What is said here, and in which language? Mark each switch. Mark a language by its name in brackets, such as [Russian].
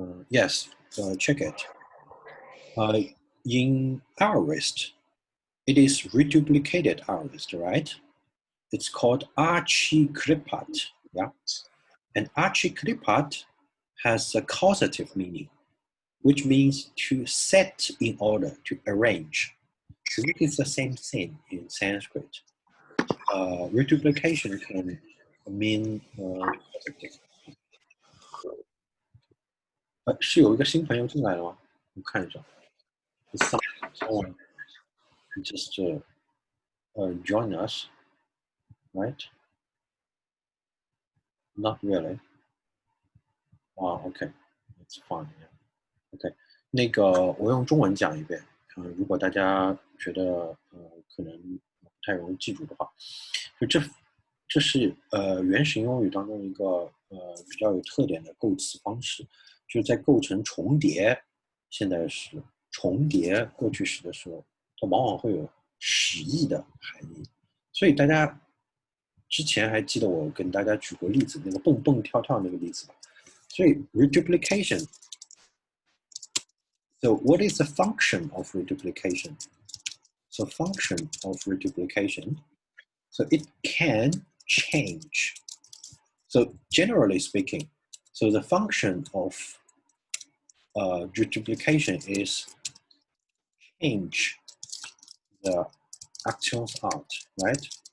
[English] Yes, check it. In aorist, it is reduplicated aorist, right? It's called archikripat, yeah? And archikripat has a causative meaning, which means to set in order, to arrange. So it is the same thing in Sanskrit. Reduplication can mean [Chinese] 是有一个新朋友进来了吗？我看一下。 [English] Someone just join us, right? Not really. Okay, it's fine. [Chinese] Okay, 那个我用中文讲一遍。如果大家觉得可能不太容易记住的话，就这是原始英语当中一个比较有特点的构词方式，就是在构成重叠现代时、重叠过去时的时候，它往往会有使役的含义。所以大家之前还记得我跟大家举过例子，那个蹦蹦跳跳那个例子吧。所以 reduplication. [English] So what is the function of reduplication? So function of reduplication. So it can change. So generally speaking, so the function of reduplication is change the actions out, right?